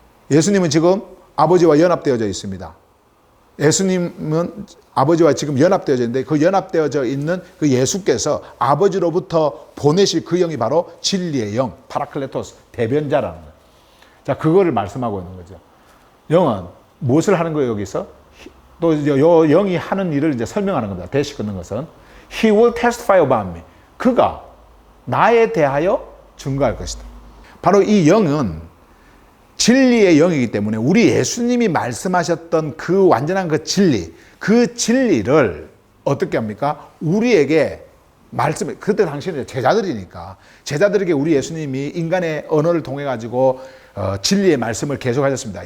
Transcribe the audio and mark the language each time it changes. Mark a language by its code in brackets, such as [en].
[ko] 예수님은 지금 아버지와 연합되어져 있습니다. 예수님은 아버지와 지금 연합되어져 있는데 그 연합되어져 있는 그 예수께서 아버지로부터 보내실 그 영이 바로 진리의 영, 파라클레토스, 대변자라는 거예요. 자, 그거를 말씀하고 있는 거죠. 영은 무엇을 하는 거예요, 여기서? 또 요 영이 하는 일을 이제 설명하는 겁니다. 대시 끊는 것은 [en] He will testify about me. [ko] 그가 나에 대하여 증거할 것이다. 바로 이 영은 진리의 영이기 때문에 우리 예수님이 말씀하셨던 그 완전한 그 진리를 어떻게 합니까? 우리에게 그때 당시에는 제자들이니까 제자들에게 우리 예수님이 인간의 언어를 통해 가지고 진리의 말씀을 계속 하셨습니다.